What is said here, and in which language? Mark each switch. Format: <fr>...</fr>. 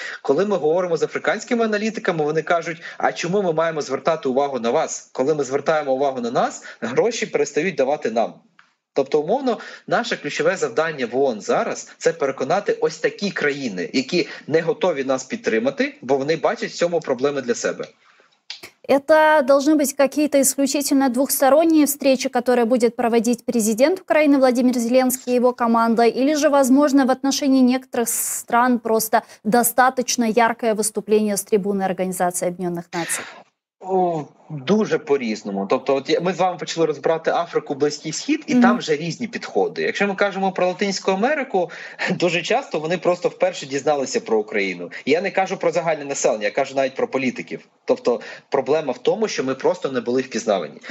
<uk>Коли ми говоримо з африканськими аналітиками, вони кажуть, а чому ми маємо звертати увагу на вас? Коли ми звертаємо увагу на нас, гроші перестають давати нам. Тобто, умовно, наше ключове завдання в ООН зараз – це переконати ось такі країни, які не готові нас підтримати, бо вони бачать в цьому проблеми для себе.</uk> <ru>Это должны быть какие-то исключительно двухсторонние встречи, которые будет проводить президент Украины Владимир Зеленский и его команда, или же, возможно, в отношении некоторых стран просто достаточно яркое выступление с трибуны Организации Объединенных Наций?</ru> <uk>Дуже по-різному. Тобто, ми з вами почали розбирати Африку, Близький Схід, і там вже різні підходи. Якщо ми кажемо про Латинську Америку, дуже часто вони просто вперше дізналися про Україну. Я не кажу про загальне населення, я кажу навіть про політиків. Тобто, проблема в тому, що ми просто не були впізнавані.</uk>